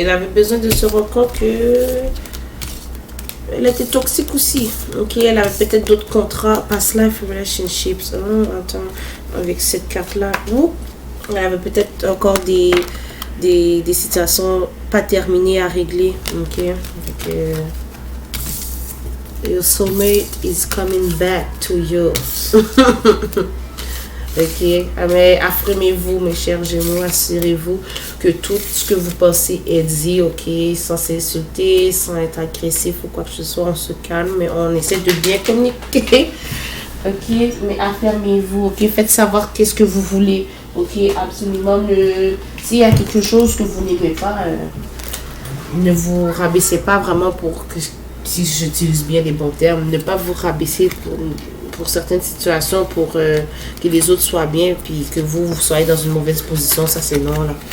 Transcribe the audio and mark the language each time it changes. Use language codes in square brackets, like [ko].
[fr] Elle avait besoin de se rendre compte que elle était toxique aussi. Ok, elle avait peut-être d'autres contrats, [en] past life relationships. [fr] Attends, avec cette carte-là, elle avait peut-être encore des situations pas terminées à régler. [en] Ok, donc, your soulmate is coming back to you. [fr] Ok, mais affirmez-vous, mes chers Gémeaux, assurez-vous que tout ce que vous pensez est dit, ok, sans s'insulter, sans être agressif ou quoi que ce soit, on se calme, mais on essaie de bien communiquer. Ok, mais affirmez-vous, ok, faites savoir qu'est-ce que vous voulez, ok, absolument, s'il y a quelque chose que vous n'aimez pas, ne vous rabaissez pas vraiment pour que, si j'utilise bien les bons termes, ne pas vous rabaisser pour certaines situations, pour que les autres soient bien, puis que vous soyez dans une mauvaise position, ça c'est non, là.